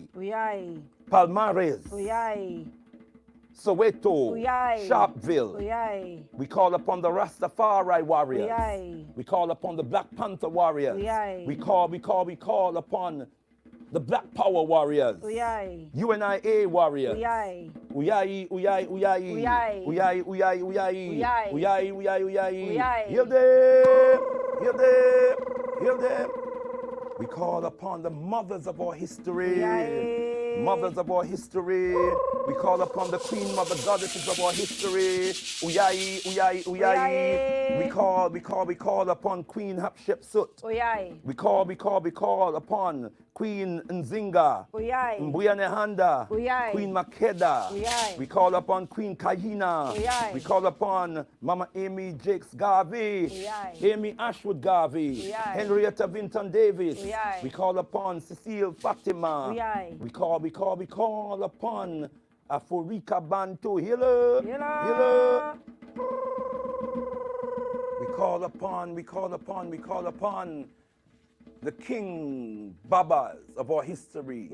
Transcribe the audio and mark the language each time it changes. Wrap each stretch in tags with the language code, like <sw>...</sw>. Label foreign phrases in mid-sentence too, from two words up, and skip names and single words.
<sn>Uyai.</sn> <en>Palmares,</en> <sn>Uyai.</sn> <en>Soweto,</en> <sn>Uyai.</sn> <en>Sharpeville.</en> <sn>Uyai.</sn> <en>We call upon the Rastafari warriors.</en> <sn>Uyai.</sn> <en>We call upon the Black Panther warriors.</en> <sn>Uyai.</sn> <en>We call upon the Black Power warriors.</en> <sn>Uyai.</sn> <en>UNIA warriors.</en> <sn>Uyai. Uyai, uyai, uyai. Uyai. Uyai, uyai, uyai. Uyai. Uyai, uyai, uyai. Uyai.</sn> <en>Heal them. Heal them. Heal them. We call upon the mothers of our history.</en> <sn>Uyai.</sn> <en>Mothers of our history. We call upon the queen mother goddesses of our history.</en> <sn>Uyai, uyai, uyai. Uyai.</sn> <en>We call upon Queen Hatshepsut.</en> <sn>Uyai.</sn> <en>We call upon Queen Nzinga.</en> <sn>Uyai.</sn> <en>Mbuyanehanda.</en> <sn>Uyai.</sn> <en>Queen Makeda.</en> <sn>Uyai.</sn> <en>We call upon Queen Kahina.</en> <sn>Uyai.</sn> <en>We call upon Mama Amy Jakes Garvey.</en> <sn>Uyai.</sn> <en>Amy Ashwood Garvey.</en> <sn>Uyai.</sn> <en>Henrietta Vinton Davis.</en> <sn>Uyai.</sn> <en>We call upon Cecile Fatima.</en> <sn>Uyai.</sn> <en>We call upon Aforika Bantu. Healer. Healer. We call upon the King Babas of our history.</en>